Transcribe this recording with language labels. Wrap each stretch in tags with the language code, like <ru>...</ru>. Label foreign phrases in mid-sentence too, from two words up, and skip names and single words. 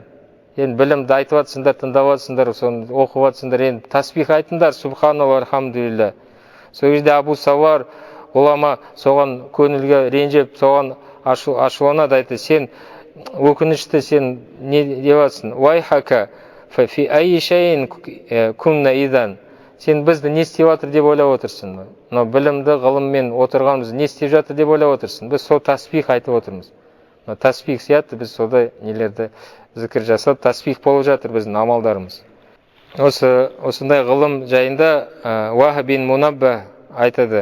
<kk>Енді білімді айтып атсыңдар, тыңдап атсыңдар, соны оқып атсыңдар, енді тәсбих айтыңдар,</kk> <ar>سبحان الله، الحمد لله.</ar> <kk>Сол кезде Абу Сувар ғұлама соған көңілге ренжіп, соған ашуланады, айтты, сен өкінішті, сен не деватсың?</kk> <ar>ويحك, في أي شيء كنا إذن.</ar> <kk>Сен бізді не істеп жатыр деп ойлап отырсың. Білімді, ғылыммен отырғанымыз не істеп жатыр деп ойлап отырсың. Біз сол тәсбих айтып отырмыз. Тәсбих сияқты біз содай нелерді зікір жасап, тәсбих болып жатыр біздің амалдарымыз. Осындай ғылым жайында Уахб бин Мунабба айтады.</kk>